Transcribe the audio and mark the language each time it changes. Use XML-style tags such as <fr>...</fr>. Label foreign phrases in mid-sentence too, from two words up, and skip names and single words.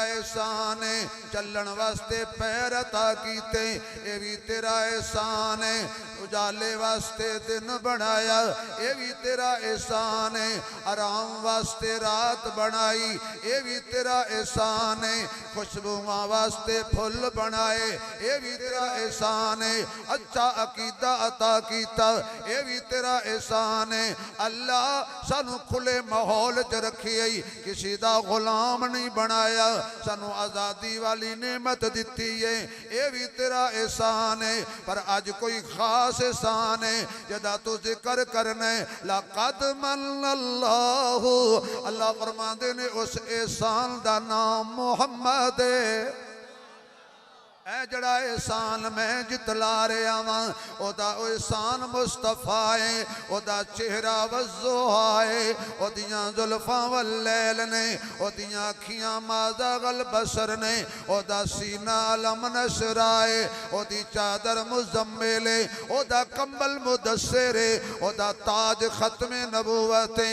<pa>احسان ہے، چلن واسطے پیر عطا کیتے یہ بھی تیرا احسان ہے، اجالے واسطے دن بنایا یہ بھی تیرا احسان ہے، آرام واسطے رات بنائی یہ بھی تیرا احسان ہے، خوشبوآں واسطے پھل بنائے یہ بھی تیرا احسان ہے، اچھا عقیدہ عطا کیتا یہ بھی تیرا احسان ہے. اللہ سانوں کھلے ماحول چ رکھیے، کسی دا غلام نہیں بنایا، سانوں آزادی والی نعمت دتی ہے یہ بھی تیرا احسان ہے. پر اج کوئی خاص احسان ہے جدا توں ذکر کرنا ہے.</pa> <ar>لقد من الله,</ar> <pa>اللہ فرماتے نے اس احسان دا نام محمد ہے. اے جڑا احسان میں جتلا رہا واں اوہدا احسان مصطفیٰ ہے، اوہدا چہرہ والضحیٰ ہے، اوہدیاں زلفاں واللیل نے، اوہدیاں اکھیاں</pa> <ar>ما زاغ البصر</ar> <pa>نے، اوہدا سینہ</pa> <ar>ألم نشرح</ar> <pa>ہے، اوہدی چادر مزمل ہے، اوہدا کمبل مدثر ہے، اوہدا تاج ختم نبوت ہے.</pa>